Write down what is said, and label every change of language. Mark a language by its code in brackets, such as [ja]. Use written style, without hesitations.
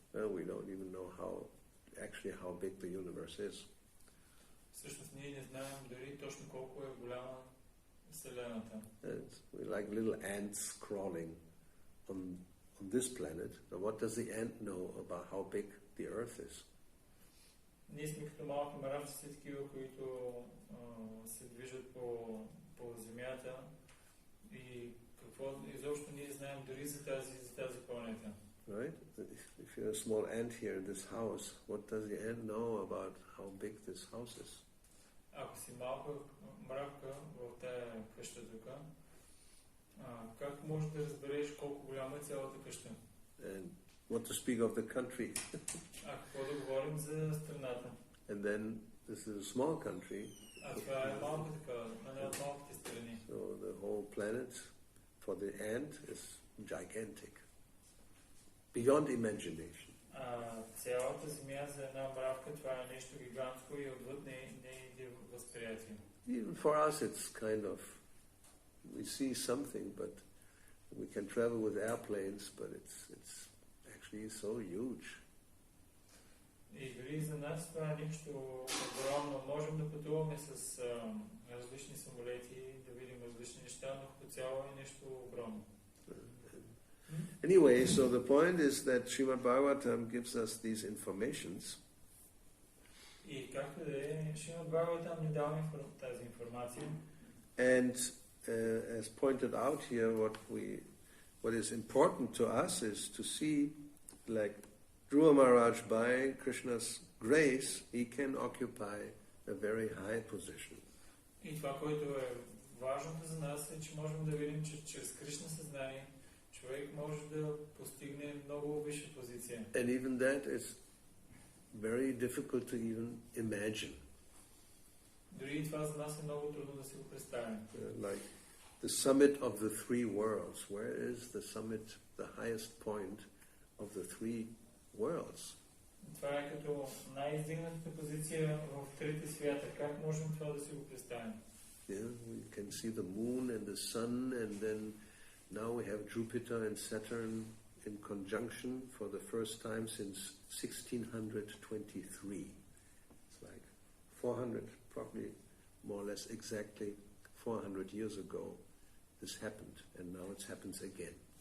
[en] We don't even know how big the universe is. [bg] Всъщност ние не знаем дори точно колко е голяма Вселената. [en] We're like little ants crawling on this planet. Now, what does the ant know about how big the Earth is? [bg] Ние сме като малки мравци, такива, които се движат по Земята и какво изобщо ние знаем дори за тази планета. Right? [en] If you're a small ant here in this house, what does the ant know about how big this house is? [bg] Ако си малка мравка в тая къща тук, как можеш да разбереш колко голяма е цялата къща? [en] And what to speak of the country? [bg] Какво да говорим за страната? [en] And then this is a small country. [bg] Това е малка така, една от малките страни. [en] So the whole planet for the ant is gigantic, beyond imagination. [bg] Цялата Земя за една мравка това е нещо гигантско и отвъд нейните възприятия. [en] Even for us it's kind of, we see something, but we can travel with airplanes, but it's actually so huge. [bg] И дори за нас това е нещо огромно. Можем да пътуваме с различни самолети, да видим различни неща, но като цяло е нещо огромно. [en] Anyway, so the point is that Srimad Bhagavatam gives us these informations. [bg] И както да е, Шримад Бхагаватам ни дава тази информация. [en] And as pointed out here, what is important to us is to see, like Dhruva Maharaj, by Krishna's grace, he can occupy a very high position. [bg] И това, което е важното за нас, е, че можем да видим, че чрез Кришна съзнание човек може да постигне много висша позиция. [en] And even that is very difficult to even imagine. [bg] Дори това за нас е много трудно да си го представим. [en] Like the summit of the three worlds. Where is the summit, the highest point of the three worlds? [bg] Това е като най-издигнатата позиция в трите свята. Как можем това да си го представим? [en] Yeah, we can see the moon and the sun, and then now we have Jupiter and Saturn in conjunction for the first time since 1623. It's like 400, probably more or less exactly 400 years ago this happened, and now it happens again.